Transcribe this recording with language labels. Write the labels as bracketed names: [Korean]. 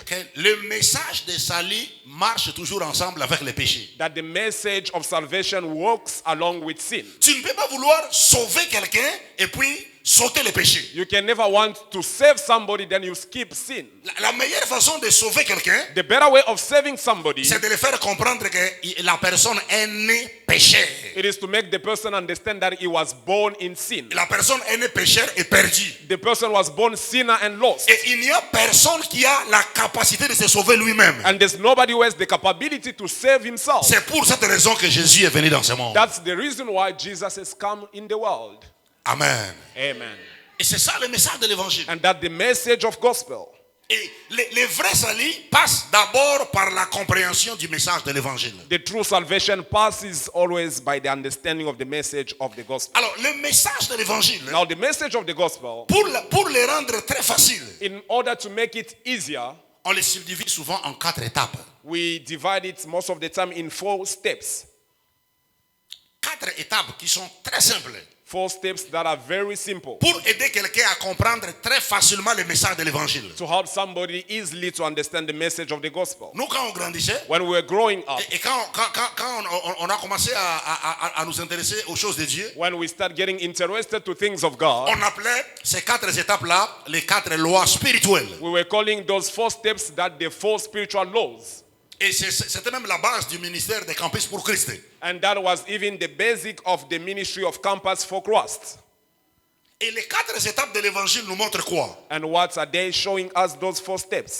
[French] que le message de salut marche toujours ensemble avec les péchés. [English] That the message of salvation works along with sin. [French] Tu ne peux pas vouloir sauver quelqu'un et puis sauter les péchés. [English] You can never want to save somebody, then you skip sin. [French] La meilleure façon de sauver quelqu'un, [English] The better way of saving somebody, [French] c'est de le faire comprendre que la personne est née pécheur. [English] it is to make the person understand that he was born in sin. [French] La personne est née pécheur et perdue. [English] The person was born sinner and lost. [French] Et il n'y a personne qui a la capacité de se sauver lui-même. [English] And there's nobody who has the capability to save himself. [French] C'est pour cette raison que Jésus est venu dans ce monde. [English] That's the reason why Jesus has come in the world. [French] Amen. [English] Amen. [French] Et c'est ça le message de l'évangile. [English] And that the message of gospel. [French] Et les vrais salut passent d'abord par la compréhension du message de l'évangile. [English] The true salvation passes always by the understanding of the message of the gospel. [French] Alors, le message de l'évangile, [English] Now, the message of the gospel, [French] pour le rendre très facile, [English] in order to make it easier, [French] on le subdivise souvent en 4 étapes. [English] we divide it most of the time in 4 steps. [French] 4 étapes qui sont très simples. [English] 4 steps that are very simple [French] Pour aider quelqu'un à comprendre très facilement le message de l'évangile. [English] to help somebody easily to understand the message of the gospel. [French] Nous, quand on grandissait, [English] When we were growing up, [French] et quand on a commencé à nous intéresser aux choses de Dieu, [English] when we start getting interested to things of God, [French] on appelait ces 4 étapes-là les 4 lois spirituelles. [English] we were calling those 4 steps that the 4 spiritual laws. [French] Et c'était même la base du ministère de Campus pour Christ. [English] And that was even the basic of the ministry of Campus for Christ. [French] Et les 4 étapes de l'évangile nous montrent quoi? [English] And what are they showing us those 4 steps?